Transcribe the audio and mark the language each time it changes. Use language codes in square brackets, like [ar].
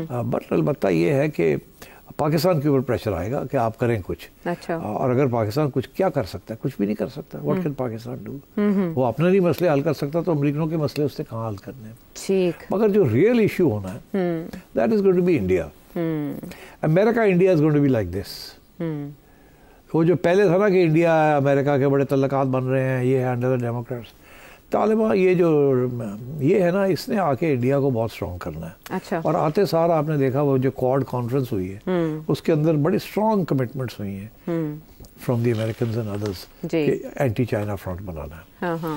[ur] But البتہ یہ ہے کہ پاکستان کے اوپر پریشر آئے گا کہ آپ کریں کچھ, اور اگر پاکستان کچھ کیا کر سکتا ہے, کچھ بھی نہیں کر سکتا. [en] What can Pakistan do? [ur] وہ اپنے نہیں مسئلے حل کر سکتا, تو امریکنوں کے مسئلے اس سے کہاں حل کرنے ہیں. مگر جو ریئل ایشو ہونا ہے [en] that is going to be India. America, India is going to be like this. [ur] وہ جو پہلے تھا نا کہ انڈیا امریکہ کے بڑے تعلقات بن رہے ہیں, یہ ہے انڈر دا ڈیموکریٹس, طالبان یہ ہے نا, اس نے آ کے انڈیا کو بہت اسٹرانگ کرنا ہے. اور آتے سار آپ نے دیکھا وہ جو کوڈ کانفرنس ہوئی ہے اس کے اندر بڑی اسٹرانگ کمٹمنٹس ہوئی ہیں [en] from the Americans and others [ur] کہ اینٹی چائنا فرنٹ بنانا ہے.